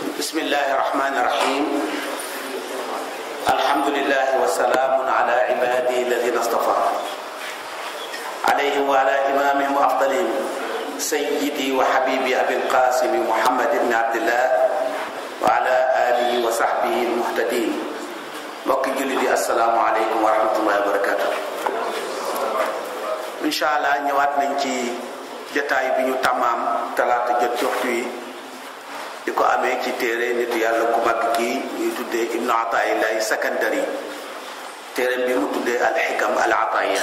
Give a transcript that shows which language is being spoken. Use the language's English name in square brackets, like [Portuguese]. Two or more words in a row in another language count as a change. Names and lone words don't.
[Arabic] بسم الله الرحمن الرحيم الحمد لله وسلام على عباده الذين اصطفى عليهم وعلى إمامهم وأفضلهم سيدي وحبيبي أبي القاسم محمد بن عبد الله وعلى آله وصحبه المهتدين [Wolof] mbokki jullit yi [Arabic] السلام عليكم ورحمة الله وبركاته. إن شاء الله [Wolof] ñëwaat nañ ci jotaay bi ñu tàmmaam talaata jot ci waxtu yi di ko amee ci téere nitu yàlla ku mag kii ñuy tuddee Ibnu Ataa'illahi Sakandari téere bi mu tuddee alxikam al ataaya.